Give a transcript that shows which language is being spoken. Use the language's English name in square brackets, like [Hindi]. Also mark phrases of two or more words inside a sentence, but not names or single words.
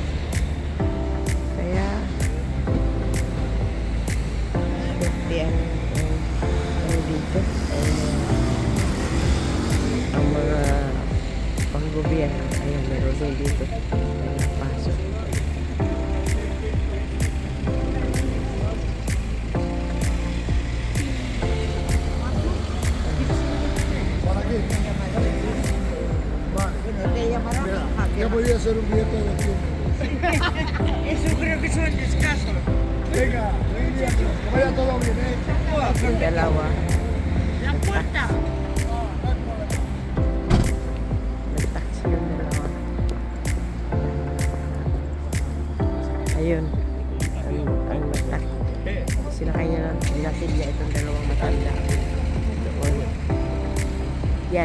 [Filipino] Kaya swerte ang dito ang mga panggobyerno. Ayan, meron din dito. Ayan, pasok. [Spanish] Ya voy a hacer un billete de 100. Eso creo que son escasos. Venga, que vaya todo bien, [Filipino] Yung dalawa. [Spanish] La puerta. [Filipino] Nag-taxi yung dalawa. Ayun. Ang nag-taxi. Sila kanya lang. Nilasin niya itong dalawang matanda. Doon. Yan.